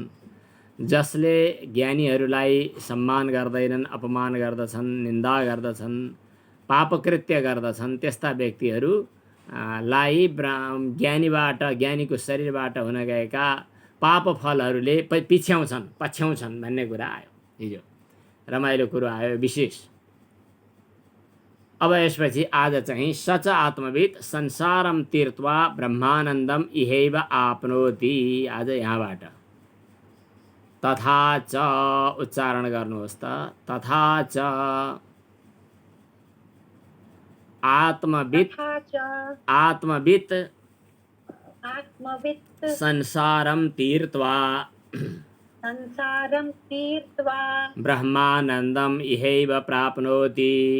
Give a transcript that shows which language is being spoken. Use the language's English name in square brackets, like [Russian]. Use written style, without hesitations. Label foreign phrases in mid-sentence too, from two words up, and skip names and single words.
[Nepali] जसले ज्ञानीहरूलाई सम्मान गर्दैनन्, अपमान गर्दछन्, निन्दा गर्दछन्, पापकृत्य गर्दछन्, त्यस्ता व्यक्तिहरू लाई ज्ञानीबाट ज्ञानीको शरीरबाट हुन गएका पाप फलहरूले पछ्याउँछन् भन्ने कुरा आयो। हिजो रमाइलो कुरो आयो विशेष। अब यसपछि आज चाहिँ [Sanskrit] सच आत्मविद संसारम तीर्त्वा ब्रह्मानन्दम इहैव आपनोति। [Nepali] आज यहाँबाट [Sanskrit] तथा च [Nepali] उच्चारण गर्नुहोस् त। [Sanskrit] तथा च आत्मवित् संसारम तीर्त्वा ब्रह्मानन्दम इहैव प्राप्नोति।